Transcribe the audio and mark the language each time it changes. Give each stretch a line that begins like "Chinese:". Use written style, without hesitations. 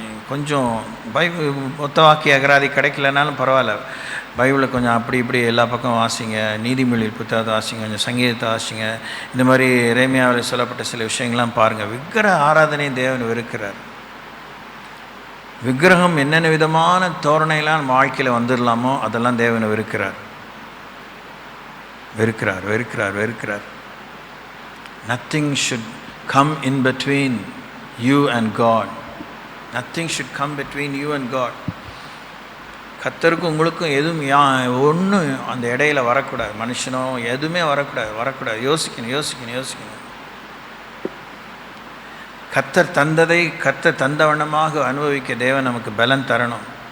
Tamil: கொஞ்சம் பைபிள் மொத்த வாக்கிய அகராதி கிடைக்கலனாலும் பரவாயில்ல, பைபிளை கொஞ்சம் அப்படி இப்படி எல்லா பக்கம் வாசிங்க, நீதிமொழி புத்தகத்தை வாசிங்க, கொஞ்சம் சங்கீதத்தை வாசிங்க, இந்த மாதிரி எரேமியாவில் சொல்லப்பட்ட சில விஷயங்கள்லாம் பாருங்கள். விக்கிரக ஆராதனை தேவன் வெறுக்கிறார். விக்கிரகம் என்னென்ன விதமான தோரணையெல்லாம் நம்ம வாழ்க்கையில் வந்துடலாமோ அதெல்லாம் தேவனை வெறுக்கிறார், வெறுக்கிறார், வெறுக்கிறார், வெறுக்கிறார்.
English: Nothing should come in between you and God. Nothing should come between you and God.
Tamil: கர்த்தருக்கும் உங்களுக்கும் எதுவும் ஒன்றும் அந்த இடையில வரக்கூடாது. மனுஷனோ எதுவுமே வரக்கூடாது. யோசிக்கணும். கர்த்தர் தந்ததை கர்த்தர் தந்தவண்ணமாக அனுபவிக்க தேவன் நமக்கு பலன் தரணும்.